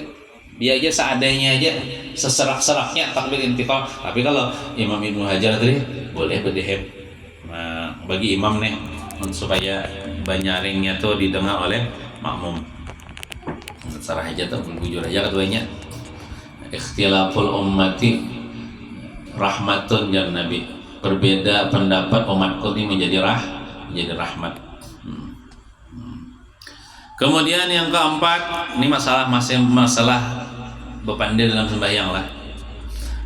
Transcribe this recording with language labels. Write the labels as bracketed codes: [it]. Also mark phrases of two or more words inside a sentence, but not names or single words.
[id] Biar aja seadanya aja, seserak-seraknya takbir intiqal. Tapi kalau Imam Ibnu Hajar tadi boleh berdehem. Nah, bagi imam nih supaya banyaringnya tuh didengar oleh makmum. Sarah aja tuh bujur aja keduanya. [ar] اختلاف أمتي رحمة يا نبي. [id] Berbeda pendapat umatku ini menjadi rahmat. Kemudian yang keempat, ini masih masalah bepandir dalam sembahyang lah.